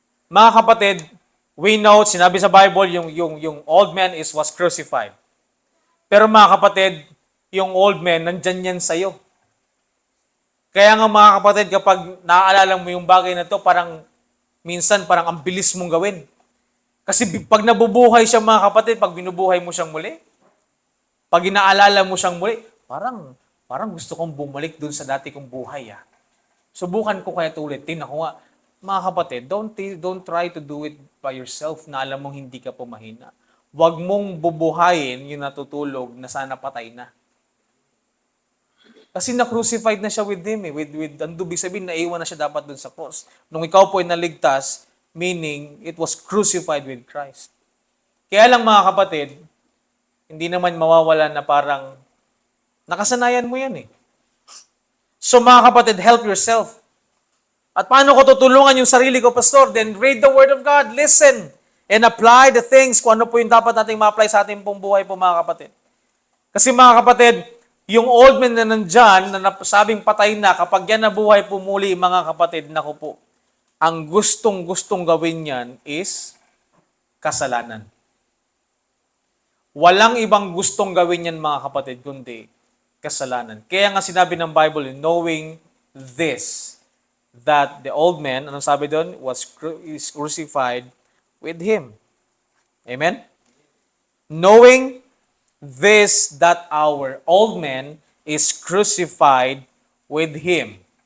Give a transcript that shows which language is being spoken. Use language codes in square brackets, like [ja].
[tl] Mga kapatid, [en] we know, [tl] sinabi sa Bible, yung [en] old man was crucified. [tl] Pero mga kapatid, yung old man, nandyan yan sa'yo. Kaya nga mga kapatid, kapag naaalala mo yung bagay na to, minsan parang ang bilis mong gawin. Kasi pag nabubuhay siya mga kapatid, pag binubuhay mo siyang muli, pag inaalala mo siyang muli, parang gusto kong bumalik dun sa dati kong buhay. Subukan ko kaya ulit. Tingnan ko nga, mga kapatid, [en] don't try to do it by yourself [tl] na alam mong hindi ka po mahina. Huwag mong bubuhayin yung natutulog na sana patay na. Kasi na-crucified na siya with him eh. Ang dubig sabihin, naiwan na siya dapat dun sa cross. Nung ikaw po ay naligtas, [en] meaning it was crucified with Christ. [tl] Kaya lang mga kapatid, hindi naman mawawala na parang nakasanayan mo yan eh. So mga kapatid, [en] help yourself. [tl] At paano ko tutulungan yung sarili ko, Pastor? [en] Then read the Word of God, listen, and apply the things [tl] kung ano po yung dapat nating ma-apply sa ating pong buhay po mga kapatid. Kasi mga kapatid, yung old man na nandyan, na sabing patay na, kapag yan nabuhay po muli, mga kapatid, naku po, ang gustong-gustong gawin yan is kasalanan. Walang ibang gustong gawin yan, mga kapatid, kundi kasalanan. Kaya nga sinabi ng [en] Bible, knowing this, that the old man, [tl] anong sabi doon, [en] is crucified with him. Amen? Knowing this, that our old man is crucified with him.